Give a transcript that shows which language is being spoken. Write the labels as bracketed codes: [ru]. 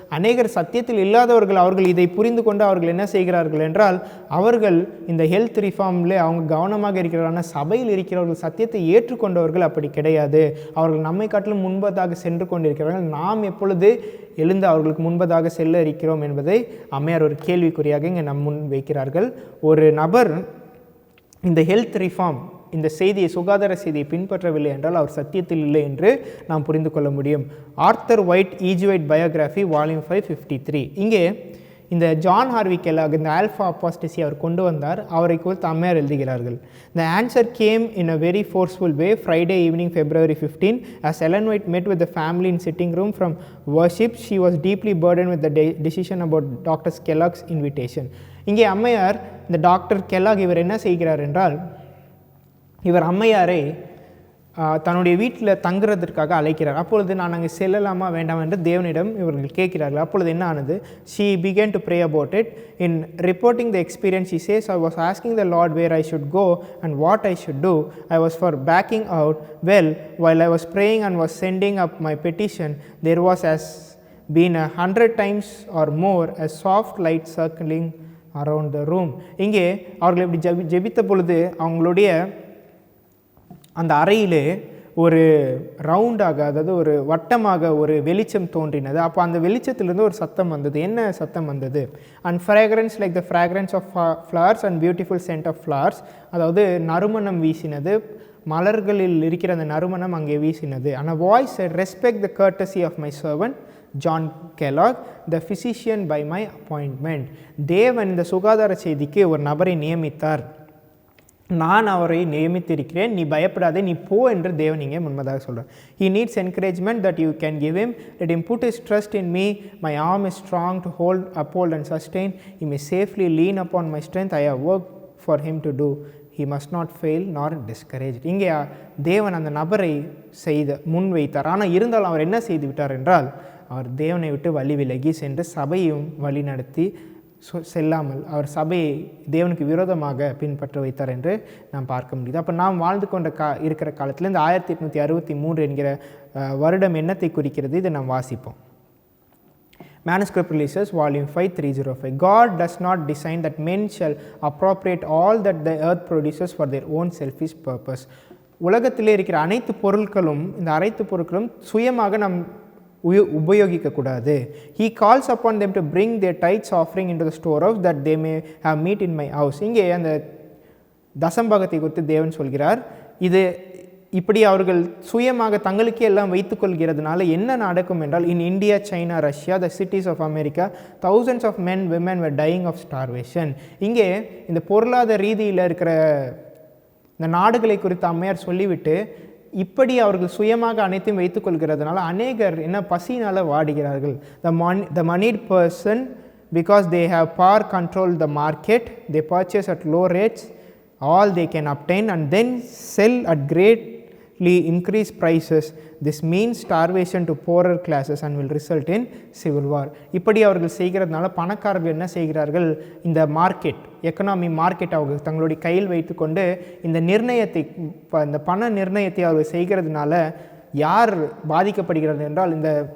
[ta] அநேகர் சத்தியத்தில் இல்லாதவர்கள் அவர்கள் இதை புரிந்து கொண்டு அவர்கள் என்ன செய்கிறார்கள் என்றால், அவர்கள் இந்த ஹெல்த் ரிஃபார்மில் அவங்க கவனமாக இருக்கிறார்கள். ஆனால் சபையில் இருக்கிறவர்கள், சத்தியத்தை ஏற்றுக்கொண்டவர்கள் அப்படி கிடையாது. அவர்கள் நம்மை காட்டிலும் முன்பதாக சென்று கொண்டிருக்கிறார்கள். நாம் எப்பொழுது எழுந்து அவர்களுக்கு முன்பதாக செல்ல இருக்கிறோம் என்பதை அம்மையார் ஒரு கேள்விக்குறியாக இங்கே நம் முன் வைக்கிறார்கள். ஒரு நபர் இந்த ஹெல்த் ரிஃபார்ம், இந்த செய்தியை, சுகாதார செய்தியை பின்பற்றவில்லை என்றால் அவர் சத்தியத்தில் இல்லை என்று நாம் புரிந்து கொள்ள முடியும். Author white ஈஜுவைட் biography volume 553. இங்கே இந்த ஜான் ஹார்வி கெல்லாக் இந்த ஆல்ஃபா அப்பாஸ்டசி அவர் கொண்டு வந்தார். அவரை குறித்து அம்மையார் எழுதுகிறார்கள். [en] The answer came in a very forceful way Friday evening, February 15, as Ellen White met with the family in sitting room from worship. She was deeply burdened with the decision about Dr. Kellogg's invitation. [ta] இங்கே அம்மையார் இந்த doctor Kellogg இவர் என்ன செய்கிறார் என்றால், இவர் அம்மையாரை தன்னுடைய வீட்டில் தங்குறதற்காக அழைக்கிறார். அப்பொழுது நான் அங்கே செல்லலாமா வேண்டாம் என்று தேவனிடம் இவர்கள் கேட்கிறார்கள். அப்பொழுது என்ன ஆனது? [en] She began to pray about it. In reporting the experience, she says, I was asking the Lord where I should go and what I should do. I was for backing out. Well, while I was praying and was sending up my petition, there was as been 100 times or more a soft light circling around the room. [ta] இங்கே அவர்கள் இப்படி ஜெபித்த பொழுது அவங்களுடைய அந்த அறையிலே ஒரு ரவுண்டாக, அதாவது ஒரு வட்டமாக ஒரு வெளிச்சம் தோன்றினது. அப்போ அந்த வெளிச்சத்திலிருந்து ஒரு சத்தம் வந்தது. என்ன சத்தம் வந்தது? [en] and fragrance like the fragrance of flowers [ta] and beautiful send of flowers, அதாவது நறுமணம் வீசினது, மலர்களில் இருக்கிற அந்த நறுமணம் அங்கே வீசினது. [en] And a voice respect the courtesy of my servant John Kellogg the physician by my appointment. [ta] தேவன் இந்த சுகாதார செய்திக்கு ஒரு நபரை நியமித்தார். நான் அவரை நியமித்திருக்கிறேன், நீ பயப்படாதே, நீ போ என்று தேவன் இங்கே முன்பதாக சொல்கிறார். [en] He needs encouragement that you can give him. Let him put his trust in me. My arm is strong to uphold and sustain. He may safely lean upon my strength. I have work for him to do. He must not fail nor discouraged. [ta] இங்கே தேவன் அந்த நபரை முன் வைத்தார். ஆனால் இருந்தாலும் அவர் என்ன செய்து விட்டார் என்றால், அவர் தேவனை விட்டு வழி விலகி சென்று சபையும் வழி நடத்தி செல்லாமல் அவர் சபையை தேவனுக்கு விரோதமாக பின்பற்ற வைத்தார் என்று நாம் பார்க்க முடியுது. அப்போ நாம் வாழ்ந்து கொண்ட இருக்கிற காலத்தில் இந்த 1863 என்கிற வருடம் என்னத்தை குறிக்கிறது? இதை நாம் வாசிப்போம். Manuscript Releases, Volume 5, 305. [en] God does not design that men shall appropriate all that the earth produces for their own selfish purpose. [ta] உலகத்திலே இருக்கிற அனைத்து பொருட்களும், இந்த அனைத்து பொருட்களும் சுயமாக நாம் உபயோகிக்கக்கூடாது. [en] He calls upon them to bring their tithes offering into the storehouse that they may have meat in my house. [ta] இங்கே அந்த தசம்பாகத்தை குறித்து தேவன் சொல்கிறார். இது இப்படி அவர்கள் சுயமாக தங்களுக்கே எல்லாம் வைத்துக்கொள்கிறதுனால என்ன நடக்கும் என்றால், [en] in India, China, Russia, the cities of America, thousands of men, women were dying of starvation. [ta] இங்கே இந்த பொருளாதார ரீதியில் இருக்கிற இந்த நாடுகளை குறித்து அம்மையார் சொல்லிவிட்டு, இப்படி அவர்கள் சுயமாக அனைத்தையும் வைத்துக்கொள்கிறதுனால அநேகர் என்ன பசியினால் வாடுகிறார்கள். [en] The moneyed person, because they have power control the market, they purchase at low rates all they can obtain and then sell at greatly increased prices. This means starvation to poorer classes and will result in civil war. [ta] இப்படி அவர்கள் செய்கிறதுனால பணக்காரர்கள் என்ன செய்கிறார்கள்? இந்த market, economy market அவங்க தங்களுடைய கையில் வைத்துக்கொண்டு இந்த நிர்ணயத்தை, இந்த பண நிர்ணயத்தை அவர்கள் செய்கிறதுனால யார் பாதிக்கப்படுகிறது என்றால், இந்த